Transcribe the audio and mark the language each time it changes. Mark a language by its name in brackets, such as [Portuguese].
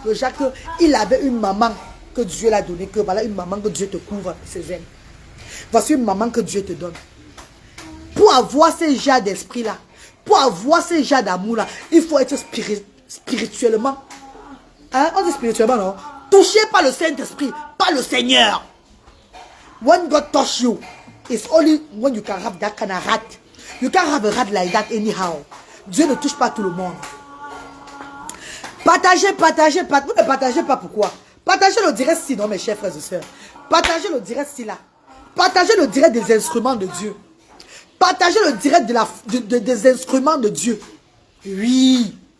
[French] Le Jacques, il avait une maman que Dieu l'a donnée, que voilà une maman que Dieu te couvre ses ailes. Voici une maman que Dieu te donne. Pour avoir ces genres d'esprit là, pour avoir ces genres d'amour là, il faut être spirituellement. Hein? On dit spirituellement, non? Touché par le Saint-Esprit, par le Seigneur. [English] When God touch you, it's only when you can have that kind of heart. You can't have a heart like that anyhow. [French] Dieu ne touche pas tout le monde. Partagez. Vous ne partagez pas pourquoi? Partagez le direct si, non, mes chers frères et sœurs. Partagez le direct si là. Partagez le direct des instruments de Dieu. Partagez le direct des instruments de Dieu. Oui.